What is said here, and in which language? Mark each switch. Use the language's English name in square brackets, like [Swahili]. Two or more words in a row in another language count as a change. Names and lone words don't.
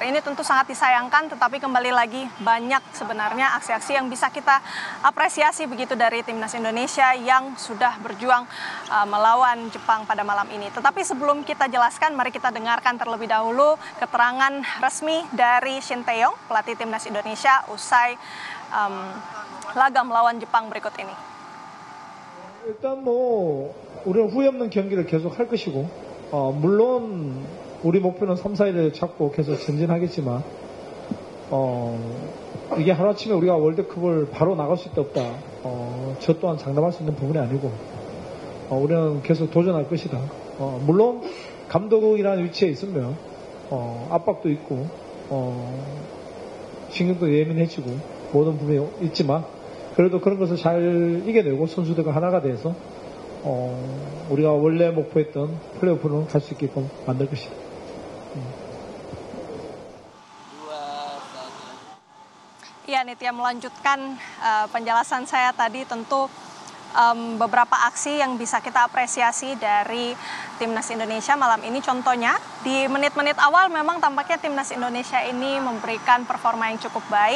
[Indonesian] Ini tentu sangat disayangkan, tetapi kembali lagi banyak sebenarnya aksi-aksi yang bisa kita apresiasi begitu dari Timnas Indonesia yang sudah berjuang melawan Jepang pada malam ini. Tetapi sebelum kita jelaskan, mari kita dengarkan terlebih dahulu keterangan resmi dari Shin Tae-yong, pelatih Timnas Indonesia usai laga melawan Jepang berikut ini. [Korean] 일단 우리는 후회 없는 경기를 계속 할 것이고 물론 우리 목표는 3, 4위를 잡고 계속 전진하겠지만 이게 하루아침에 우리가 월드컵을 바로 나갈 수 있다 없다 저 또한 장담할 수 있는 부분이 아니고 우리는 계속 도전할 것이다. 물론 감독이라는 위치에 있으면 압박도 있고 신경도 예민해지고 모든 부분이 있지만 그래도 그런 것을 잘 이겨내고 선수들과 하나가 돼서 우리가 원래 목표했던 플레이오프는 갈 수 있게끔 만들 것이다. [Indonesian] Iya, Nitya, melanjutkan penjelasan saya tadi, tentu beberapa aksi yang bisa kita apresiasi dari Timnas Indonesia malam ini. Contohnya di menit-menit awal memang tampaknya Timnas Indonesia ini memberikan performa yang cukup baik.